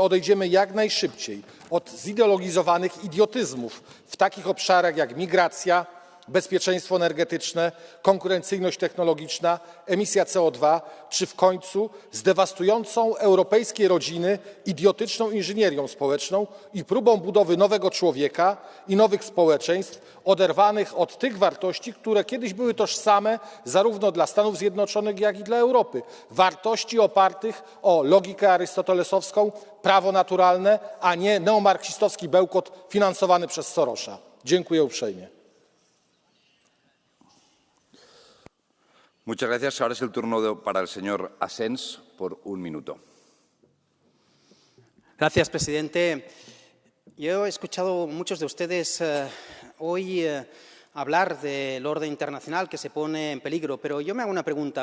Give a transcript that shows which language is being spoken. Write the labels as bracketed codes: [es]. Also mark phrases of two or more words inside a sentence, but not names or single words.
[pl] odejdziemy jak najszybciej od zideologizowanych idiotyzmów w takich obszarach jak migracja, bezpieczeństwo energetyczne, konkurencyjność technologiczna, emisja CO2, czy w końcu z dewastującą europejskie rodziny idiotyczną inżynierią społeczną i próbą budowy nowego człowieka i nowych społeczeństw oderwanych od tych wartości, które kiedyś były tożsame zarówno dla Stanów Zjednoczonych, jak i dla Europy. Wartości opartych o logikę arystotelesowską, prawo naturalne, a nie neomarksistowski bełkot finansowany przez Sorosa. Dziękuję uprzejmie. [es] Muchas gracias. Ahora es el turno para el señor Asens por 1 minuto. Gracias, presidente. Yo he escuchado a muchos de ustedes hoy hablar del orden internacional que se pone en peligro, pero yo me hago una pregunta.